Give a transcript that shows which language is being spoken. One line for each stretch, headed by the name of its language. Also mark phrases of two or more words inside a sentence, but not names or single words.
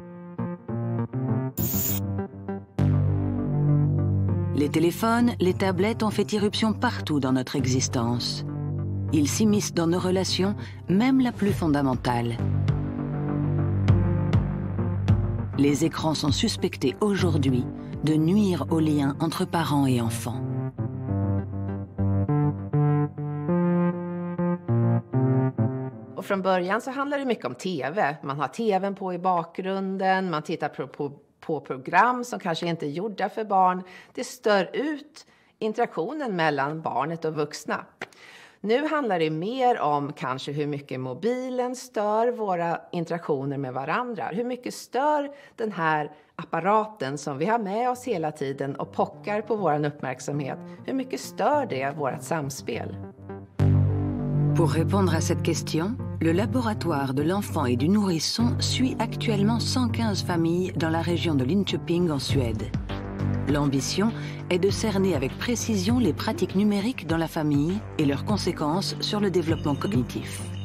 French: Les téléphones, les tablettes ont fait irruption partout dans notre existence. Ils s'immiscent dans nos relations, même la plus fondamentale. Les écrans sont suspectés aujourd'hui de nuire aux liens entre parents et enfants.
Swedish: Och från början så handlar det mycket om TV. Man har TVn på i bakgrunden, man tittar på program som kanske inte är gjorda för barn. Det stör ut interaktionen mellan barnet och vuxna. Nu handlar det mer om kanske hur mycket mobilen stör våra interaktioner med varandra. Hur mycket stör den här apparaten som vi har med oss hela tiden och pockar på vår uppmärksamhet. Hur mycket stör det vårt samspel?
French: Pour répondre à cette question, le laboratoire de l'enfant et du nourrisson suit actuellement 115 familles dans la région de Linköping en Suède. L'ambition est de cerner avec précision les pratiques numériques dans la famille et leurs conséquences sur le développement cognitif.